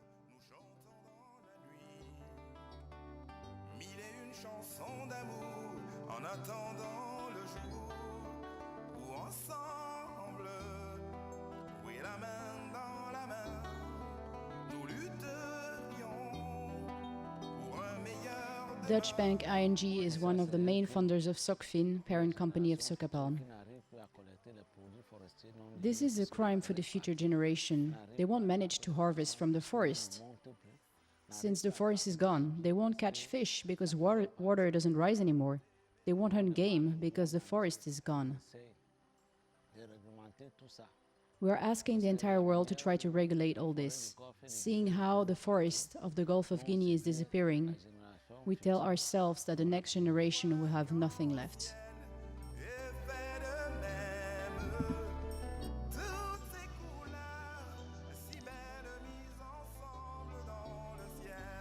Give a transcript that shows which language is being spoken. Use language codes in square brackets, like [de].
[fr] Nous chantons dans la nuit mille et une chansons d'amour en attendant le jour où ensemble, oui la main dans la main, nous lutterions pour un meilleur [en] Dutch bank ING is one of the main funders of Socfin, parent company of Socapalm. This is a crime for the future generation. They won't manage to harvest from the forest. Since the forest is gone, they won't catch fish because water doesn't rise anymore. They won't hunt game because the forest is gone. We are asking the entire world to try to regulate all this. Seeing how the forest of the Gulf of Guinea is disappearing, we tell ourselves that the next generation will have nothing left. [fr] et fait de même. Toutes ces couleurs si belles mises ensemble dans le ciel.